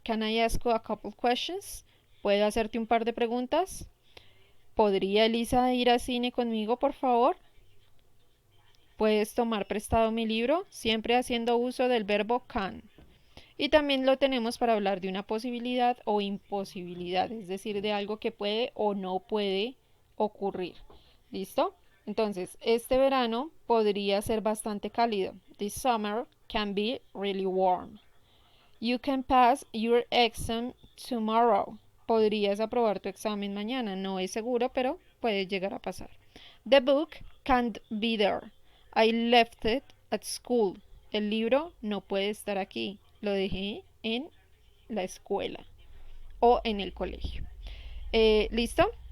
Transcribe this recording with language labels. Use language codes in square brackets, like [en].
[en] Can I ask you a couple questions? [es] ¿Puedo hacerte un par de preguntas? ¿Podría Elisa ir al cine conmigo, por favor? ¿Puedes tomar prestado mi libro? Siempre haciendo uso del verbo can. Y también lo tenemos para hablar de una posibilidad o imposibilidad, es decir, de algo que puede o no puede ocurrir. ¿Listo? Entonces, este verano podría ser bastante cálido. [en] This summer can be really warm. You can pass your exam tomorrow. [es] Podrías aprobar tu examen mañana. No es seguro, pero puede llegar a pasar. [en] The book can't be there. I left it at school. [es] El libro no puede estar aquí. Lo dejé en la escuela o en el colegio. ¿Listo?